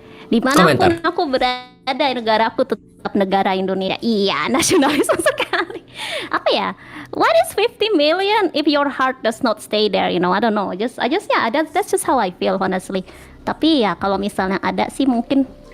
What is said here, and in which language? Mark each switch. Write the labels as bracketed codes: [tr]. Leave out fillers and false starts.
[id] Dimanapun aku berada, negara aku tetap negara Indonesia. Iya, nasionalisme sekali. Apa ya? [en] What is 50 million if your heart does not stay there? You know, I don't know. That's just how I feel honestly. [id] Tapi ya kalau misalnya ada sih mungkin.